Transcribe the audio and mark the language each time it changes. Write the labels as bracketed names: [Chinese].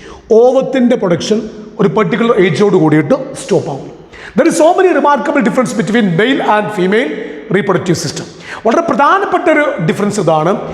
[Malayalam] Ovathinte production ഒരു particular ഏജോട് കൂടിയിട്ട് stop ആവും. [English] There is so many remarkable difference between male and female reproductive system. [Malayalam] വളരെ പ്രധാനപ്പെട്ട ഒരു ഡിഫറൻസ് ഇതാണ്.